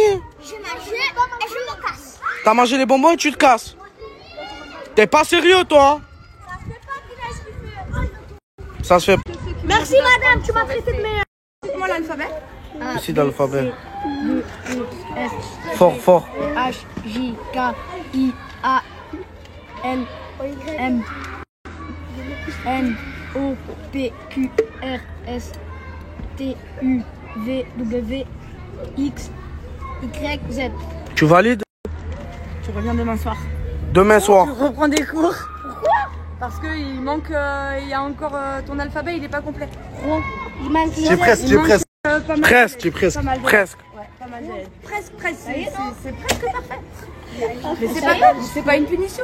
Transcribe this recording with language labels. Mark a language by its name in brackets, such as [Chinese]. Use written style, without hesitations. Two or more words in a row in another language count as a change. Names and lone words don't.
[French] Je mange et je me casse. T'as mangé les bonbons et tu te casses. T'es pas sérieux, toi? Ça se fait. Merci, madame, tu m'as traité de meilleure. Dites-moi l'alphabet. Ici dans l'alphabet. Fort, fort. H, J, K, I, A, L, M, N, O, P, Q, R, S, T, U, V, W, X, Y, Z. Tu valides? Tu reviens demain soir. Demain soir. Tu reprends des cours. Pourquoi? Parce qu'il manque, il y a encore ton alphabet, il n'est pas complet. Il manque Tu es presque, tu es presque. Presque, tu es presque. Presque. Ouais, pas mal d'élèves. Presque, c'est presque parfait. Mais c'est pas grave, c'est pas une punition.